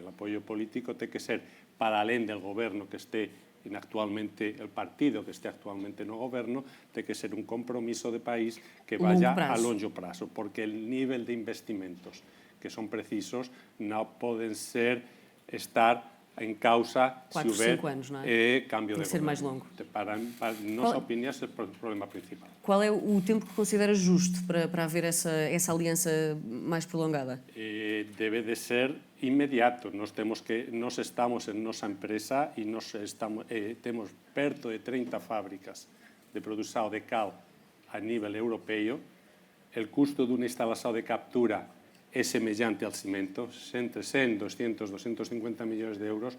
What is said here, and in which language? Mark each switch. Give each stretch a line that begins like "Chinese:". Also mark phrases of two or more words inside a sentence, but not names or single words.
Galician: O apoio político ten que ser para além del goberno que este actualmente, el partido que esté actualmente no goberno, ten que ser un compromiso de país que vaya a longo prazo, porque el nivel de investimentos que son precisos non poden estar en causa se houver cambio de ser máis longo. Para nosa opinión,
Portuguese: esse é o problema principal. Qual é o tempo que considera justo para haver essa aliança mais prolongada?
Galician: Debe de ser inmediato. Nós estamos en nosa empresa e temos perto de 30 fábricas de produção de cal a nível europeo. O custo dunha instalación de captura é semellante ao cimento, entre 100, 200, 250 millóns de euros.